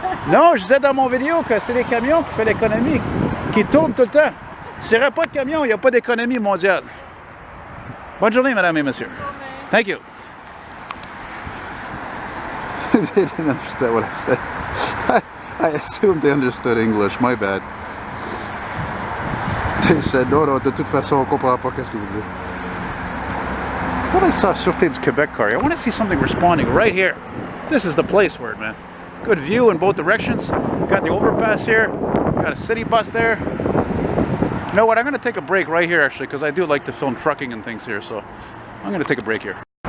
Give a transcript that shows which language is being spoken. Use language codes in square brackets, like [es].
[fr] Non, je disais dans mon vidéo que c'est les camions qui font l'économie, qui tournent tout le temps. S'il n'y aurait pas de camions, il n'y a pas d'économie mondiale. Bonne journée, mesdames et messieurs. [en] Thank you. They didn't understand what I said. I assumed they understood English, my bad. They said, [fr] non, non, de toute façon, on comprend pas qu'est-ce que vous dites. [en] I thought I saw Sûreté du Quebec car. I want to see something responding right here. This is the place for it, man. Good view in both directions. Got the overpass here. Got a city bus there. You know what? I'm going to take a break right here, actually, because I do like to film trucking and things here. So I'm going to take a break here.